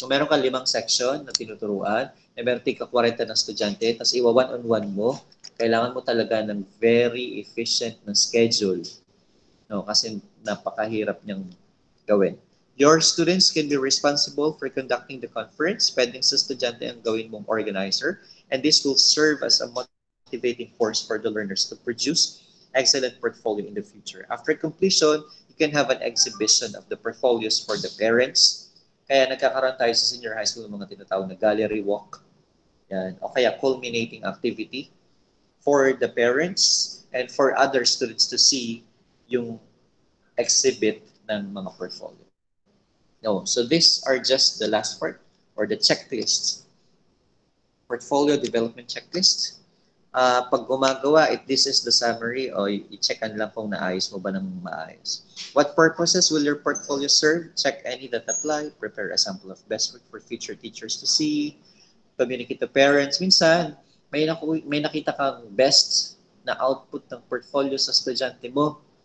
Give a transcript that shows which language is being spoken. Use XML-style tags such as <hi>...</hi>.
<tl>Kung meron ka 5 section na tinuturuan, na meron tika 40 na estudyante, tapos iwa one-on-one mo, kailangan mo talaga ng very efficient na schedule. No, kasi napakahirap niyang gawin.</tl> <en>Your students can be responsible for conducting the conference.</en> <tl>Pwedeng sa estudyante ang gawin mong organizer.</tl> <en>And this will serve as a motivating force for the learners to produce excellent portfolio in the future. After completion, you can have an exhibition of the portfolios for the parents.</en> <tl>Kaya nagkakaroon tayo sa senior high school ng mga tinatawag na gallery walk. Yan.</tl> <en>O kaya culminating activity for the parents and for other students to see yung exhibit ng mga portfolio. No, so these are just the last part or the checklist. Portfolio development checklist.</en> <tl>Pag gumagawa,</tl> <en>this is the summary</en> <tl>o i-checkan lang kung naayos mo ba ng maayos.</tl> <en>What purposes will your portfolio serve? Check any that apply. Prepare a sample of best work for future teachers to see. Communicate to parents.</en> <tl>Minsan, may nakita kang best na output ng portfolio sa estudyante mo.</tl>